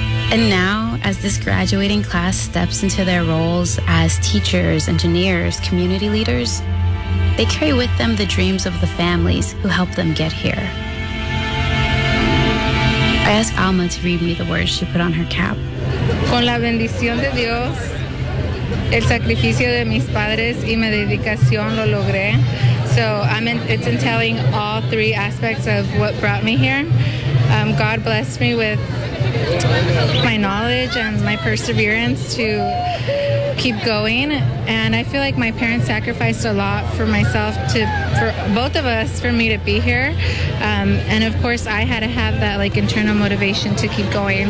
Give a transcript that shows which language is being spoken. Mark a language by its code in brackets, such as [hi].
[en] And now, as this graduating class steps into their roles as teachers, engineers, community leaders, they carry with them the dreams of the families who helped them get here. I ask Alma to read me the words she put on her cap. [es] Con la bendición de Dios, el sacrificio de mis padres y mi dedicación lo logré. [en] So it's entailing all three aspects of what brought me here. God blessed me with my knowledge and my perseverance to keep going, and I feel like my parents sacrificed a lot for myself to, for both of us, for me to be here, and of course I had to have that like internal motivation to keep going.